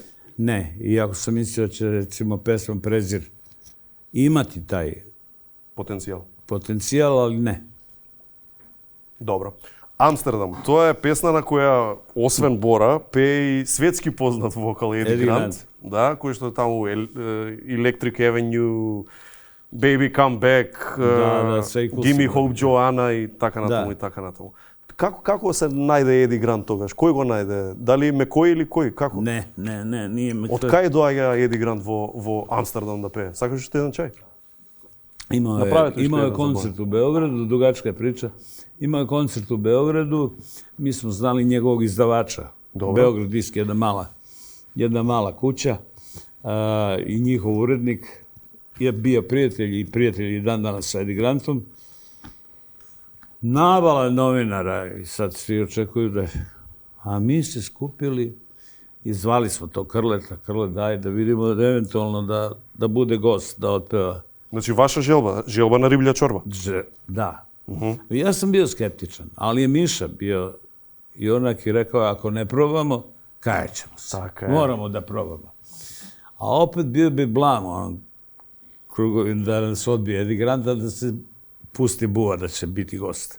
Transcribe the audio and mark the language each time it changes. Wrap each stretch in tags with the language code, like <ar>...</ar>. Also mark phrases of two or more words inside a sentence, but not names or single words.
<sr>Не, иако сам мислио ќе рецимо песма Презир имати тај потенцијал, али не.</sr> <mk>Добро. Амстердам, тоа е песна на која освен Бора пее и светски познат вокал Еди Грант, да, кој што таму Electric Avenue, Baby Come Back, Give Me Hope Joanna и така натаму и така натаму. Како се најде Еди Грант тогаш? Кој го најде? Дали Мекој или кој? Како? Не, ние Мекој. Од кај доаѓа Еди Грант во Амстердам да пее? Сакаш уште еден чај?</mk> <sr>Имao je koncert u Beogradu, dugačka je priča. Imao je koncert u Beogradu, mi smo znali njegovog izdavača. Beograd disk, jedna mala kuća i njihov urednik je bio prijatelj i dan danas sa Eddie Grantom. Navala novinara i sad svi očekuju da... A mi se skupili i zvali smo to Krleta. Krlet, daj da vidimo eventualno da bude gost, da otpeva.</sr> <mk>Значи, ваша желба на риблја чорба? Да.</mk> <sr>Ja sam bio skeptičan, ali je Miša bio i onak i rekao, ako ne probamo, kajet ćemo se. Moramo da probamo. A opet bio bi blam, da nas odbije Eddie Granta, da se pusti Buva da će biti gost.</sr>